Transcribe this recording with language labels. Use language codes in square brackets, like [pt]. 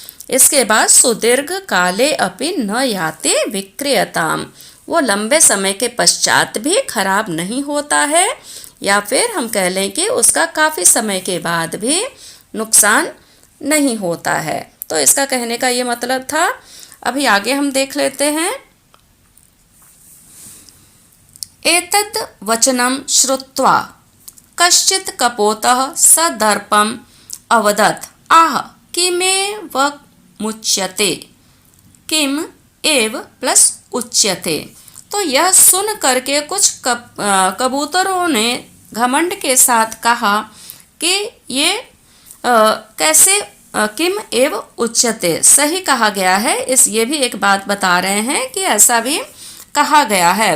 [hi] इसके बाद [sa] सुदीर्घ काले अपि न याति विक्रियताम, [hi] वो लंबे समय के पश्चात भी खराब नहीं होता है, या फिर हम कह लें कि उसका काफ़ी समय के बाद भी नुकसान नहीं होता है। तो इसका कहने का ये मतलब था। अभी आगे हम देख लेते हैं। [sa] एतद् वचनं श्रुत्वा कश्चित् कपोतः सदर्पम् अवदत् आह किमेव मुच्यते, किम एव प्लस उच्यते। [hi] तो यह सुन करके कुछ कबूतरों ने घमंड के साथ कहा कि ये कैसे [sa] किम एव उच्यते, [hi] सही कहा गया है। ये भी एक बात बता रहे हैं कि ऐसा भी कहा गया है।